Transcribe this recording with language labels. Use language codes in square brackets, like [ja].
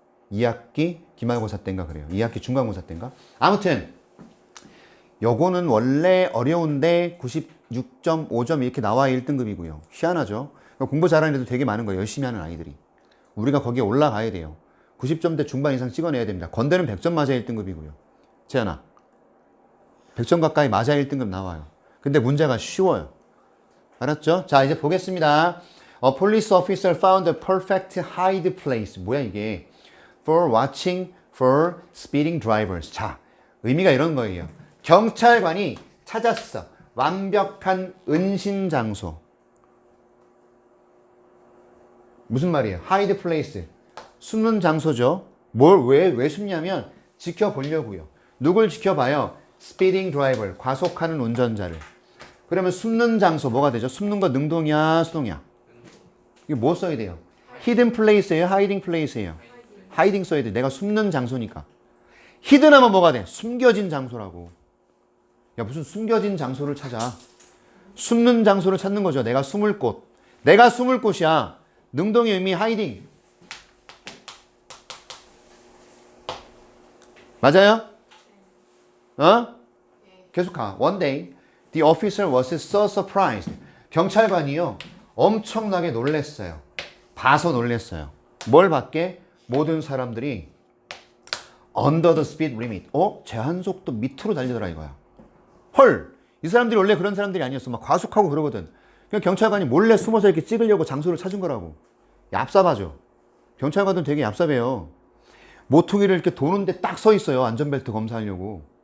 [ko] 2학기 기말고사 때인가 그래요. 2학기 중간고사 때인가? 아무튼 요거는 원래 어려운데 96.5점 이렇게 나와야 1등급이고요. 희한하죠? 공부 잘하는 애들 되게 많은 거예요. 열심히 하는 아이들이. 우리가 거기에 올라가야 돼요. 90점대 중반 이상 찍어내야 됩니다. 건대는 100점 맞아야 1등급이고요. 재현아, 100점 가까이 맞아야 1등급 나와요. 근데 문제가 쉬워요. 알았죠? 자, 이제 보겠습니다. [en] A police officer found a perfect hide place. [ko] 뭐야 이게? [en] For watching for speeding drivers. [ko] 자, 의미가 이런 거예요. 경찰관이 찾았어. 완벽한 은신 장소. 무슨 말이에요? hide place. 숨는 장소죠. 왜 숨냐면 지켜보려고요. 누굴 지켜봐요? [en] speeding driver. [ko] 과속하는 운전자를. 그러면 숨는 장소 뭐가 되죠? 숨는 거 능동이야, 수동이야? 이게 뭐 써야 돼요? hidden place예요? hiding place예요? hiding 써야 돼. 내가 숨는 장소니까. hidden 하면 뭐가 돼? 숨겨진 장소라고. 야, 무슨 숨겨진 장소를 찾아. 숨는 장소를 찾는 거죠. 내가 숨을 곳. 내가 숨을 곳이야. 능동의 의미 hiding. 맞아요? 어? 계속 가. [en] One day, the officer was so surprised. [ko] 경찰관이요. 엄청나게 놀랬어요. 봐서 놀랬어요. 뭘 봤게? 모든 사람들이 [en] under the speed limit. [ko] 제한속도 밑으로 달리더라 이거야. 헐! 이 사람들이 원래 그런 사람들이 아니었어. 막 과속하고 그러거든. 그냥 경찰관이 몰래 숨어서 이렇게 찍으려고 장소를 찾은 거라고. 얍삽하죠. 경찰관들은 되게 얍삽해요. 모퉁이를 이렇게 도는데 딱 서 있어요. 안전벨트 검사하려고.